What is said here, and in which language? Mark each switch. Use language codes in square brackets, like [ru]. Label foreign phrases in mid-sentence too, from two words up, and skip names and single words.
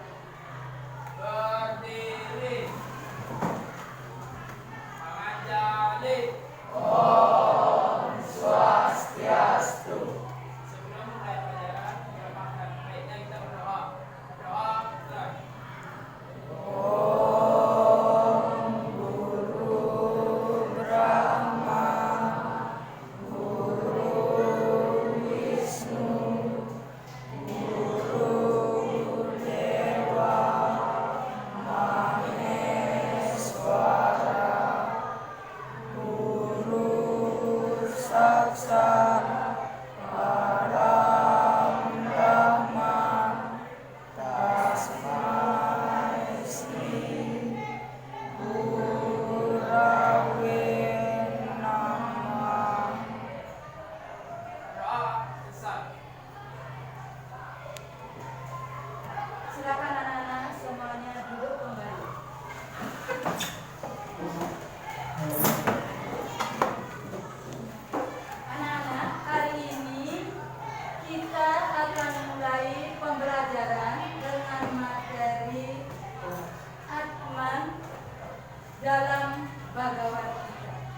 [id] Berdiri. Panganjali. Om Swastiastu. Sebelum mulai pelajaran, baiknya kita berdoa. Doa mulai. [sa] ॐ गुरु ब्रह्मा, गुरु विष्णु, गुरु देव महेश्वर, गुरु साक्षात् परम ब्रह्म, तस्मै श्री गुरवे नमः. [id] Doa besar. Silakan anak-anak semuanya duduk kembali. Anak-anak, hari ini kita akan mulai pembelajaran dengan materi Atman dalam Bhagavad Gita.